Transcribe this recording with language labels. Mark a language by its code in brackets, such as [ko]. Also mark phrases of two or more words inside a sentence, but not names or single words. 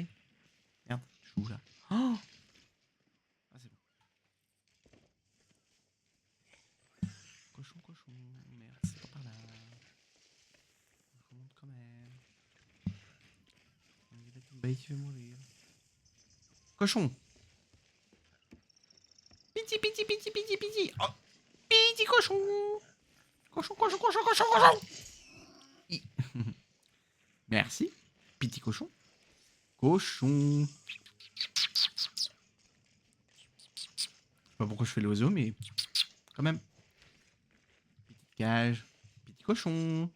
[fr] Merde, je suis où là? Oh! Ah, c'est bon. Cochon, cochon. Merde, c'est pas par là. Je remonte quand même. Bah, tu vas mourir. Cochon! Piti, piti, piti, piti, piti! Oh! Piti, cochon! Cochon, cochon, cochon, cochon, cochon! Merci. Piti, cochon. Cochon. Je sais pas pourquoi je fais l'oiseau, mais quand même. Petite cage. Petit cochon.